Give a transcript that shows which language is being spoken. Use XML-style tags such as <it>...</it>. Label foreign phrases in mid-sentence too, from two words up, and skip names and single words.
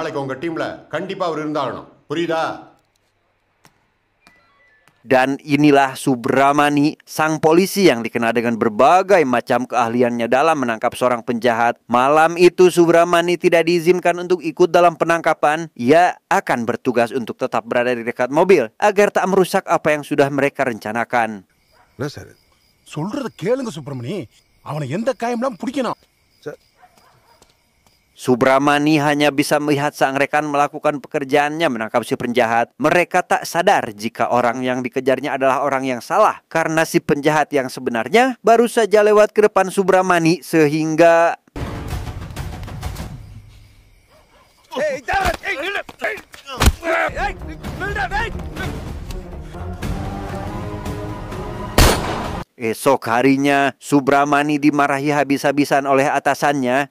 <id>Dan inilah Subramani, sang polisi yang dikenal dengan berbagai macam keahliannya dalam menangkap seorang penjahat. Malam itu Subramani tidak diizinkan untuk ikut dalam penangkapan. Ia akan bertugas untuk tetap berada di dekat mobil agar tak merusak apa yang sudah mereka rencanakan. Nah, sir.</id> <ta>சொல்றத கேளுங்க சுப்பிரமணி. அவனை எந்த காயம்லாம் பிடிக்கணும்.</ta> <id>Subramani hanya bisa melihat sang rekan melakukan pekerjaannya menangkap si penjahat. Mereka tak sadar jika orang yang dikejarnya adalah orang yang salah, karena si penjahat yang sebenarnya baru saja lewat ke depan Subramani sehingga esok harinya, Subramani dimarahi habis-habisan oleh atasannya.</id>